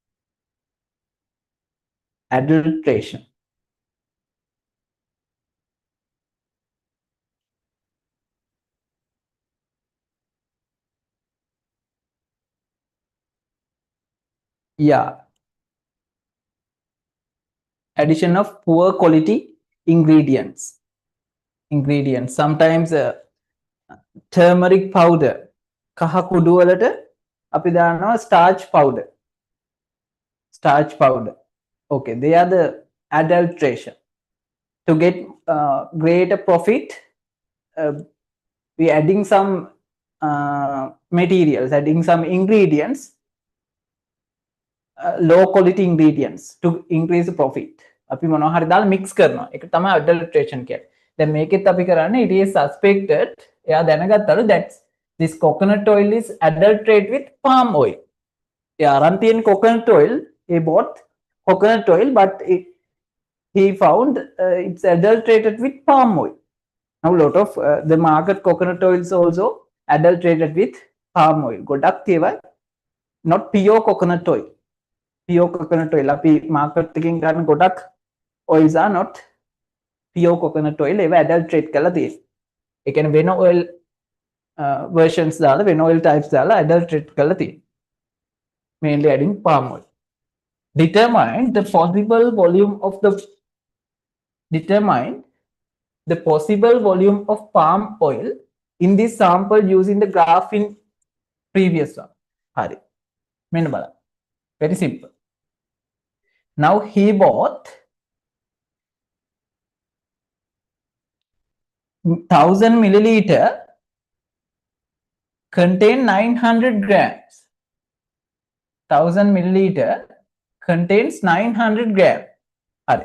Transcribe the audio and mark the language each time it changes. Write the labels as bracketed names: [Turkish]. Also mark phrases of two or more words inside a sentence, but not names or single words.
[English] Adulteration. Yeah. Addition of poor quality ingredients. Sometimes turmeric powder. [Sinhala] කහ කුඩු වලට අපි දානවා [English] starch powder. Starch powder. Okay, they are the adulteration. To get greater profit, we adding some materials, adding some ingredients, low quality ingredients to increase the profit. [Sinhala] අපි මොනවා හරි දාලා mix කරනවා. ඒක තමයි adulteration කියන්නේ. දැන් මේකෙත් අපි කරන්නේ it is suspected, එයා දැනගත්තලු [English] that this coconut oil is adulterated with palm oil. [Sinhala] එයා අරන් තියෙන [English] coconut oil, he bought coconut oil, but he found it's adulterated with palm oil. Now a lot of the market coconut oils also adulterated with palm oil. [Sinhala] ගොඩක් ඒවා [English] not pure coconut oil. Pure coconut oil. [Sinhala] අපි market එකෙන් ගන්න ගොඩක් [English] oils are not pure coconut oil. [Sinhala] ඒවා adulterate කරලා තියෙනවා. ඒ කියන්නේ වෙන [English] oil versions [Sinhala] දාලා වෙන [English] oil types [Sinhala] දාලා adulterate කරලා තියෙනවා. [English] Mainly adding palm oil. Determine the possible volume of palm oil in this sample using the graph in previous one. [Sinhala] Hari. මෙන්න බලන්න. [English] Very simple. Now he bought 1,000 milliliter contain 900 grams. 1,000 milliliter contains 900 grams. [Sinhala] Hari.